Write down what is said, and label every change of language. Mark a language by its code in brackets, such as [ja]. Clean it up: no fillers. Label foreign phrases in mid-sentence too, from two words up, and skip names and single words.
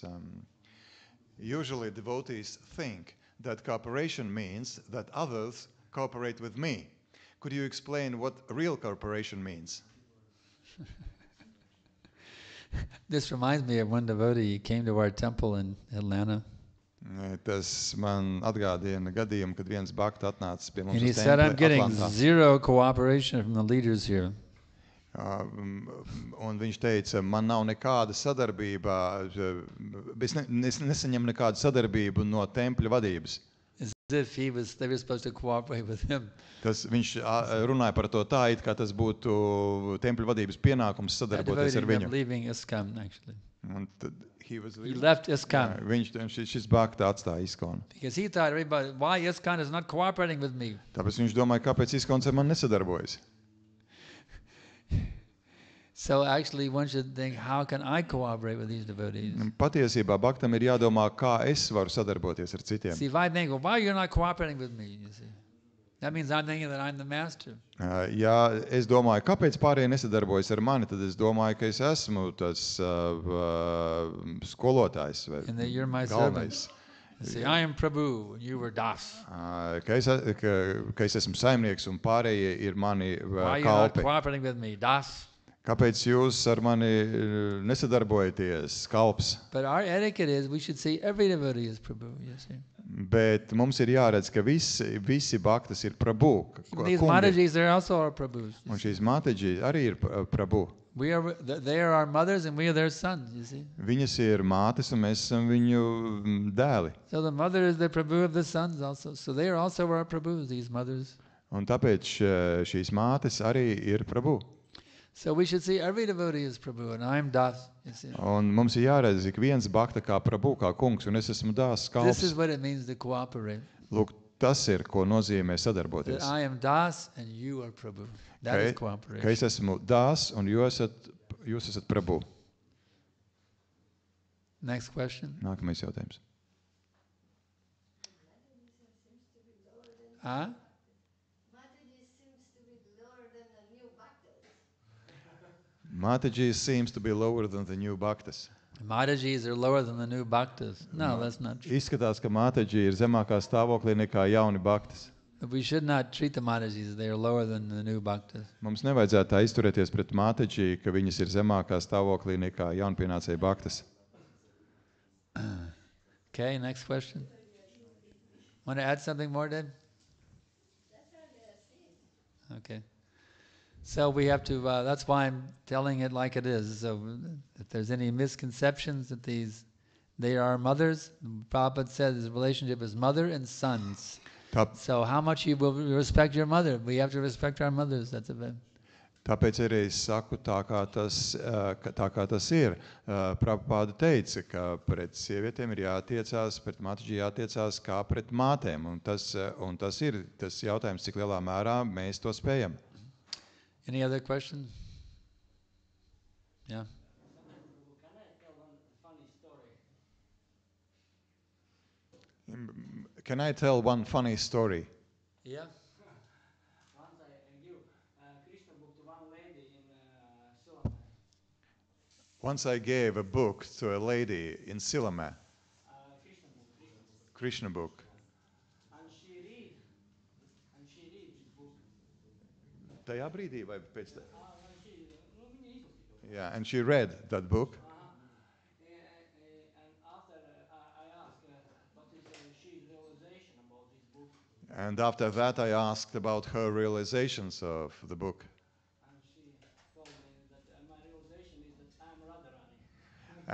[en] Usually devotees think that cooperation means that others cooperate with me. Could you explain what real cooperation means? This reminds me of one devotee. He came to our temple in Atlanta. [lv] Tas man atgādina gadījumu, kad viens bhakta atnāca pie mums [en] And he [lv] uz [en] said, I'm [lv] templi [en] getting [lv] Atlantā. [en] zero cooperation from the leaders here. [lv] Un viņš teica, man nav nekāda sadarbība, es nesaņemu nekādu sadarbību no tempļa vadības. [en] As if they were supposed to cooperate with him. [lv] Viņš runāja par to tā, it kā tas būtu tempļa vadības pienākums [en] That [lv] sadarboties [en] devotee [lv] ar [en] ended up [lv] viņu. [en] leaving ISKCON, actually. [lv] Un tad he [en] left ISKCON. [lv] Šis bhakta atstāja Iskonu. [en] Because he thought everybody, why ISKCON is not cooperating with me? [lv] Tāpēc viņš domāja, kāpēc Iskons ar mani nesadarbojas. [en] So actually one should think, how can I cooperate with these devotees? [lv] Patiesībā Bhaktam ir jādomā, kā es varu sadarboties ar citiem. [en] See, if I think, well, why you're not cooperating with me, you see? That means I'm thinking that I'm the master. [lv] Ja es domāju, kāpēc pārējie nesadarbojas ar mani, tad es domāju, ka es esmu tas skolotājs vai [en] And that you're my [lv] galvenais. [en] servant. You see, I am Prabhu, and you were Das. [lv] Ka es esmu saimnieks un pārējie ir mani [en] Why are you not [lv] kalpi. [en] cooperating with me, Das? [lv] Kāpēc jūs ar mani nesadarbojaties, kalps? [en] But our etiquette is we should say every devotee is Prabhu, you see. [lv] Bet mums ir jāredz, ka visi bhaktas ir prabhu. [en] Even these Matajis, they're also our Prabhus. you [lv] Un [en] see. [lv] šīs māteģi arī ir prabhu. [en] They are our mothers and we are their sons, you see. [lv] Viņas ir mātes un mēs esam viņu dēli. [en] So the mother is the Prabhu of the sons also. So they are also our Prabhus, these mothers. [lv] Un tāpēc šīs mātes arī ir prabhu. [en] So we should see every devotee is Prabhu, and I'm Das, you see. [lv] Un mums ir jāredz ik viens bhakta kā prabhu, kā kungs, un es esmu dāsas [en] This is [lv] kalps. [en] what it means to cooperate. [lv] Lūk, tas ir, ko nozīmē [en] That [lv] sadarboties. [en] I am Das and you are Prabhu. That is [lv] Ka [en] cooperation. [lv] es esmu dāsas un jūs esat prabhu. [en] Next question. [lv] Nākamais jautājums. [en] Huh? Mataji seems to be lower than the new bhaktas. Matajis are lower than the new bhaktas. No, that's not true. [lv] Izskatās, ka Mataji ir zemākā stāvoklī nekā jauni bhaktas. [en] But we should not treat the Matajis. They are lower than the new bhaktas. [lv] Mums nevajadzētu tā izturēties pret Mataji, ka viņas ir zemākā stāvoklī nekā jaunpienācēji bhaktas. [en] Okay, next question. Want to add something more, Deb? Okay. So we have to, that's why I'm telling it like it is. So if there's any misconceptions that they are mothers, Prabhupada said his relationship is mother and sons. [lv] Tā, [en] So how much you will respect your mother? We have to respect our mothers. That's a bit. [lv] tāpēc arī es saku tā, kā tas ir. Prabhupāda teica, ka pret sievietēm ir jātiecās, pret Mataji jātiecās kā pret mātēm. Un tas ir tas jautājums, cik lielā mērā mēs to spējam. [en] Any other question? Yeah. Can I tell one funny story? Can I tell one funny story? Yeah. Once I give Krishna book to one lady in Silame. Once I gave a book to a lady in Silame, Krishna book. Krishna book. And she read this book. [lv] Tajā brīdī vai pēc tam? Viņa izlasīja. [en] Yeah, and she read that book. And after I asked what is she's realization about this book. And after that, I asked about her realizations of the book. And she told me that my realization is that I'm Radharani.